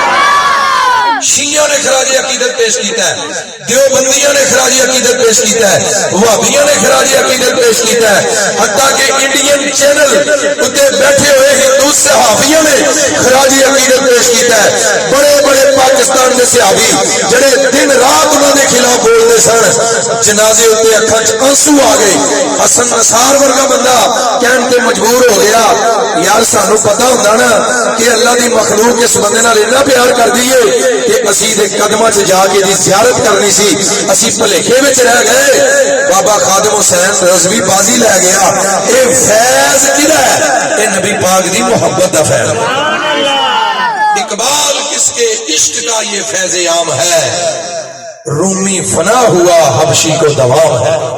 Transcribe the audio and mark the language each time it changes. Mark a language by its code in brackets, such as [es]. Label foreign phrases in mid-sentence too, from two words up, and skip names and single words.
[pa] شیعہ نے خراج عقیدت پیش کیتا ہے، دیوبندیاں نے خراج عقیدت پیش کیتا ہے، وہابیاں نے خراج عقیدت پیش کیتا ہے، حتیٰ کہ انڈین چینل اتے بیٹھے ہوئے ہندو صحابیوں نے خراج عقیدت پیش کیتا ہے۔ بڑے بڑے پاکستان کے صحابی جڑے دن رات انہوں نے خلاف بولتے سن، جنازے اتے اکھاں چ آنسو آ گئے۔ حسن نصار ورگا بندہ کہن تے مجبور ہو گیا یار سانو پتہ ہوندا نا کہ اللہ دی مخلوق اس بندے نال اتنا پیار کر دیے کہ اسی دے قدماں چ جا کے دی زیارت کرنی سی، اسی بھلیکے وچ رہ گئے۔ بابا خادم حسین رضوی بازی لے گیا۔ اے فیض کدا ہے؟ اے نبی پاک دی محبت دا فیض۔ [ur] اقبال کس کے عشق کا یہ فیض عام ہے، رومی فنا ہوا حبشی کو دوام ہے۔